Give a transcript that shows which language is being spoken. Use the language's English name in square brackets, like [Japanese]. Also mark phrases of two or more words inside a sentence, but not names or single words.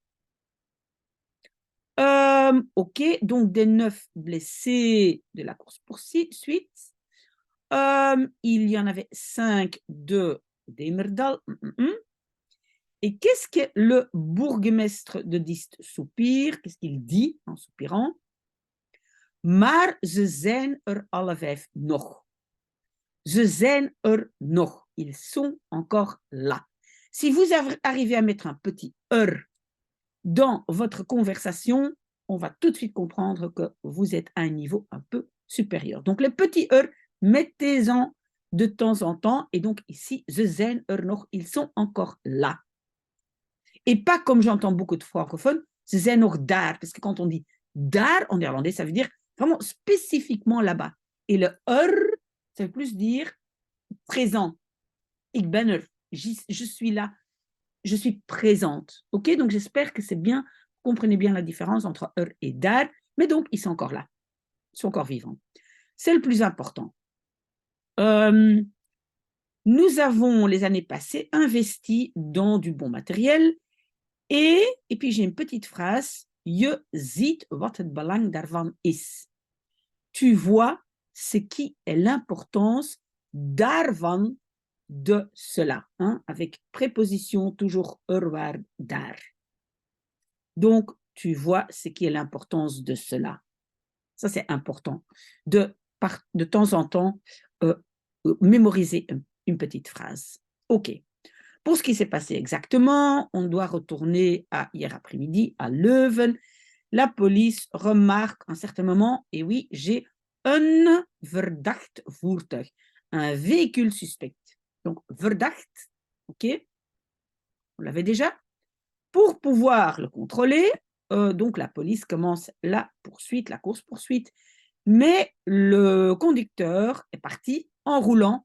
[French] OK, donc des 9 blessés de la course-poursuite. Il y en avait 5 de Demerdal. Et qu'est-ce que le bourgmestre de Diest soupire? Qu'est-ce qu'il dit en soupirant? [Dutch] Maar ze zijn alle 5 nog. Ze zijn nog. [French] Ils sont encore là. Si vous arrivez à mettre un petit dans votre conversation, on va tout de suite comprendre que vous êtes à un niveau un peu supérieur. Donc, les petits mettez-en de temps en temps. Et donc, ici, [Dutch] ze zijn nog, [French] ils sont encore là. Et pas comme j'entends beaucoup de francophones, [Dutch] ze zijn nog daar. [French] Parce que quand on dit daar en néerlandais, ça veut dire vraiment spécifiquement là-bas. Et le ça veut plus dire présent. [Dutch] Ik ben er. [French] Je suis là. Je suis présente. OK? Donc, j'espère que c'est bien, vous comprenez bien la différence entre et daar. Mais donc, ils sont encore là. Ils sont encore vivants. C'est le plus important. Nous avons, les années passées, investi dans du bon matériel. Et puis, j'ai une petite phrase. [Dutch] Je ziet wat het belang daarvan is. [French] Tu vois ce qui est l'importance daarvan, de cela, hein, avec préposition toujours [Dutch] waar, daar. [French] Donc, tu vois ce qui est l'importance de cela. Ça, c'est important. De temps en temps, mémoriser une petite phrase. OK. Pour ce qui s'est passé exactement, on doit retourner à hier après-midi à Leuven. La police remarque à un certain moment, et oui, j'ai un [Dutch] verdacht voertuig, [French] un véhicule suspect. Donc, verdacht, OK, on l'avait déjà. Pour pouvoir le contrôler, donc la police commence la poursuite, la course-poursuite, mais le conducteur est parti en roulant.